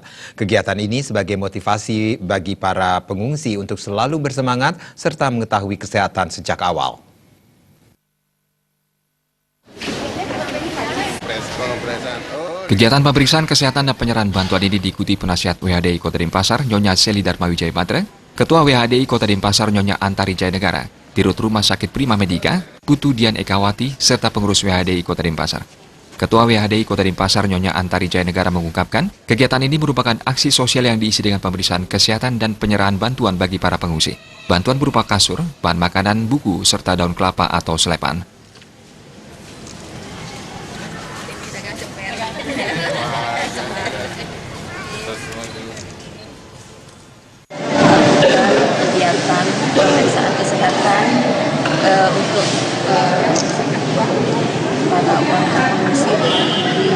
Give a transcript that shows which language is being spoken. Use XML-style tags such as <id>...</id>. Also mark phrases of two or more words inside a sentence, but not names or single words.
<id>Kegiatan ini sebagai motivasi bagi para pengungsi untuk selalu bersemangat serta mengetahui kesehatan sejak awal. Kegiatan pemeriksaan kesehatan dan penyerahan bantuan ini diikuti penasihat WHDI Kota Denpasar, Nyonya Seli Dharma Wijaya Matra, Ketua WHDI Kota Denpasar, Nyonya Antari Jaya Negara, Dirut Rumah Sakit Prima Medika, Putu Dian Ekawati, serta pengurus WHDI Kota Denpasar. Ketua WHDI Kota Denpasar, Nyonya Antari Jaya Negara mengungkapkan, kegiatan ini merupakan aksi sosial yang diisi dengan pemeriksaan kesehatan dan penyerahan bantuan bagi para pengungsi. Bantuan berupa kasur, bahan makanan, buku, serta daun kelapa atau selepan. Kegiatan pemeriksaan kesehatan untuk para warga pengungsi di</id>